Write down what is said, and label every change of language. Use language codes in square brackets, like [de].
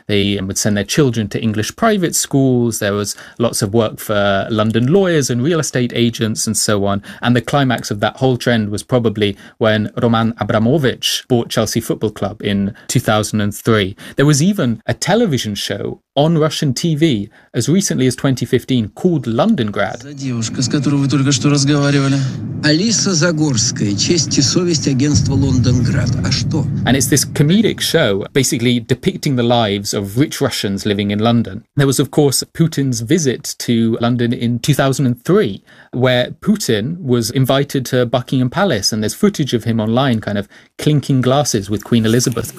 [en] They would send their children to English private schools. There was lots of work for London lawyers and real estate agents and so on. And the climax of that whole trend was probably when Roman Abramovich bought Chelsea Football Club in 2003. There was even a television show on Russian TV as recently as 2015 called Leningrad. [ru] За девушка, с которой вы только что разговаривали. Алиса Загорская, честь и совесть агентства Лондонград. А что? [en] And it's this comedic show basically depicting the lives of rich Russians living in London. There was of course Putin's visit to London in 2003 where Putin was invited to Buckingham Palace and there's footage of him online kind of clinking glasses with Queen Elizabeth.